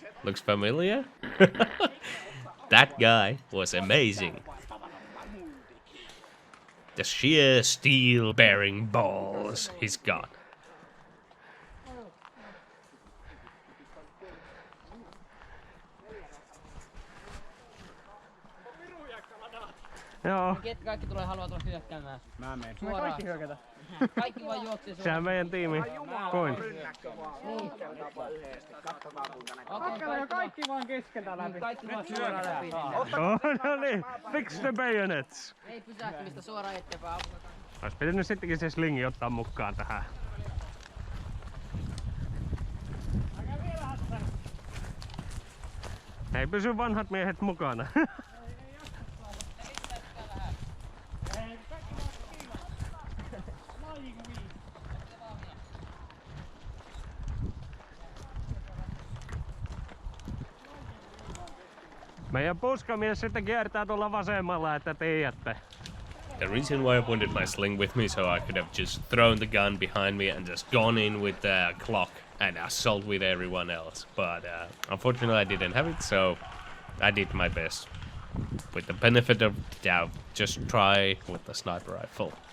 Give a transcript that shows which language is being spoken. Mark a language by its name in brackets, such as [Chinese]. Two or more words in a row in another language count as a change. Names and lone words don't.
[English] Looks familiar? That guy was amazing. The sheer steel-bearing balls he's got. [Finnish] Joo, Ketkä kaikki haluaa tulla hyökkäämään? Mä menen. Suoraan. Kaikki hyökätä. Kaikki vaan juoksee sehän suoraan. meidän tiimi. Koin. Katsotaan kaikki vaan keskeltä läpi. Kaikki vaan suoraan läpi. No niin, [English] fix the bayonets. [Finnish] Ei pysähtymistä suoraan eteenpäin. Ois pitänyt sittenkin se slingi ottaa mukaan tähän. Ei pysy vanhat miehet mukana. Meidän puskamies sitten kiertää tuolla vasemmalla, että tiedätte. [English] The reason why I wanted my sling with me, so I could have just thrown the gun behind me and just gone in with the clock and assault with everyone else. But unfortunately I didn't have it, so I did my best. With the benefit of the doubt, just try with the sniper rifle.